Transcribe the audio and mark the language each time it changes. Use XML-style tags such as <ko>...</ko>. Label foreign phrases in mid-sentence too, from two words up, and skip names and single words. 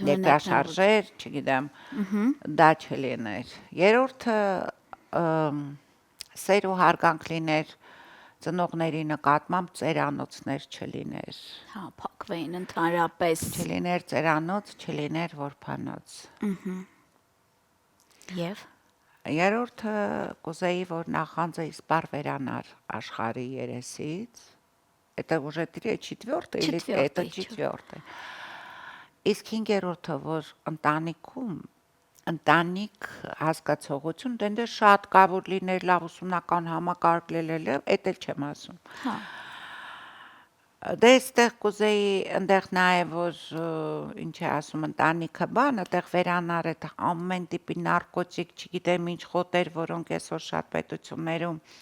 <hy>Ներկաշարժեր, չգիտեմ, դա չլիներ։ Երրորդը սեր ու հարգանք լիներ ծնողների նկատմամբ, ծերանոցներ չլիներ։ Հա, փակվեին ընդհանրապես։ Չլիներ ծերանոց, չլիներ որբանոց։ Եվ Երրորդը կուզեի, որ նախանձը իսպար վերանար աշխարհի երեսից։</hy> <ru>Это уже четвертое или это четвертое։</ru> <hy>Իսկ հինգերորդը, որ ընտանիք հասկացողություն, դե շատ կա, որ լիներ լավ ուսումնական համակարգ լելել, էդ էլ չեմ ասում։ Հա։ Դե այստեղ կուզեի այնտեղ նաև որ ինչ է ասում ընտանիքը բան, այդտեղ վերանար այդ ամեն տիպի նարկոտիկ, չգիտեմ ինչ խոտեր, որոնք այսօր շատ պետություններում</hy>